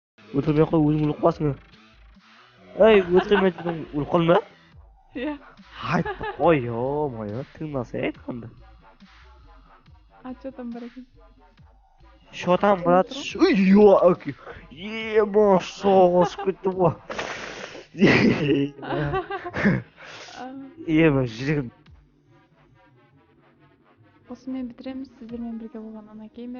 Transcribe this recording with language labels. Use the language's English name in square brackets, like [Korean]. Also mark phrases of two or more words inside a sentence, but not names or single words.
[Kazakh] Өлтірмей ақ қой, өзің өліп қаласың. Ей, өлтірмей дедің, өліп қалма. Иә. Айтты қой, ё-моё, тыңдаса айтқанды. [Russian] А что там [Kazakh] бар екен? [Russian] Что там, брат? Ёки. [Kazakh] Ема, асып кетті ғой. Ема, жүрегім. Осымен бітіреміз. Сіздермен бірге болған Ана Геймер.